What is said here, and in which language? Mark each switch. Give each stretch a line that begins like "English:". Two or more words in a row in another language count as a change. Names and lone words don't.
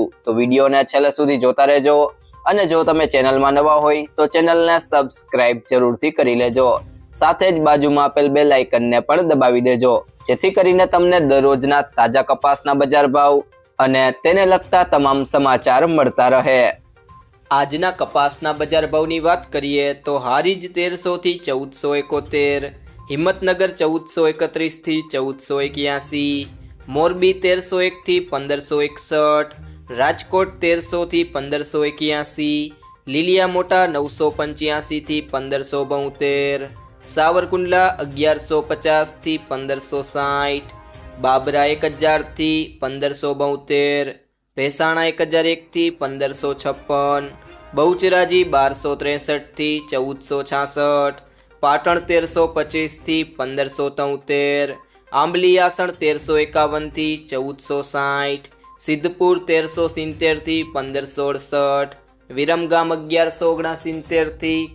Gujarati: તો વિડિયોને છેલ્લે સુધી જોતા રહેજો અને જો તમે ચેનલમાં નવા હોય તો ચેનલને સબ્સક્રાઇબ જરૂરથી કરી લેજો। સાથે જ બાજુમાં આપેલ બેલ આઇકનને પણ દબાવી દેજો, જેથી કરીને તમને દરરોજના તાજા કપાસના બજાર ભાવ અને તેને લગતા તમામ સમાચાર મળતા રહે। આજના કપાસના બજાર ભાવની વાત કરીએ તો હારીજ 1300 થી 1471, હિંમતનગર 1431 થી 1481, મોરબી 1301 થી 1561, રાજકોટ 1300 થી 1581, લીલિયા મોટા 985 થી 1572, સાવરકુંડલા 1150 થી 1560, બાબરા 1000 થી 1572, ભેસાણા 1001 થી 1556, બહુચરાજી 1263 થી 1466, પાટણ 1325 થી 1573, આંબલી આસણ 1351 થી 1460, સિદ્ધપુર 1370 થી 1568, વિરમગામ 1179 થી